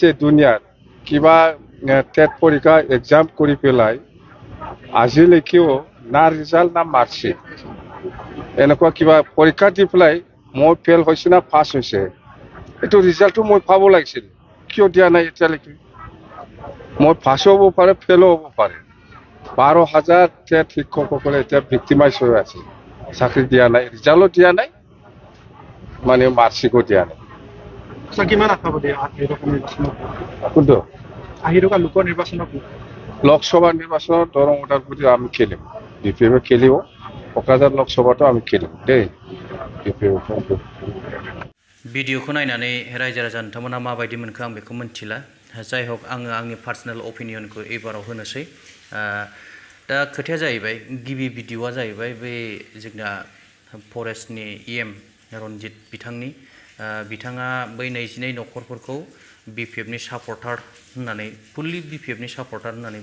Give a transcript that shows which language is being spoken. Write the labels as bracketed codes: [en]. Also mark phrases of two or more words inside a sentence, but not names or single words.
[as] দুনিয়াত কিবা টেট পৰীক্ষা এক্সাম কৰি পেলাই আজিলৈকেও না ৰিজাল্ট না মাৰ্কশ্বিট এনেকুৱা কিবা পৰীক্ষা দি পেলাই মই ফেল হৈছে না পাছ হৈছে এটো ৰিজাল্টটো মই পাব লাগিছিল কিয় দিয়া নাই এতিয়ালৈকে মই পাছ হ'ব পাৰে ফেল হ'ব পাৰে 12,000 টেট শিক্ষকসকলে এতিয়া ভিক্টিমাইজ হৈ আছে চাকৰি দিয়া নাই ৰিজাল্ট দিয়া নাই মানে মাৰ্কশ্বিটও দিয়া নাই কিমান আশা দিয়ে আহিৰকা নিৰ্বাচনত কোনটো আহিৰকা লোকৰ নিৰ্বাচনত লোকসভা নিৰ্বাচনত দৰং ওদালগুৰি আমি খেলিম BPF খেলিব কক্ৰাঝাৰ লোকসভাটো আমি খেলিম দেই BPF [brx] भिडिअखौ नायनानै रायजो राजा नोंथांमोना माबायदि मोनखो आं बेखौ मिन्थिला जाय हक आङो आंनि [en] personal opinion [brx] एबाराव होनोसै दा खोथाया जाहैबाय गिबि भिडिअआ जाहैबाय बे जोंना फरेस्टनि EM रनजित बिथांनि बिथाङा बै 22 नखरफोरखौ BPFनि सापर्टार होननानै फुल्ली BPFनि सापर्टार होननानै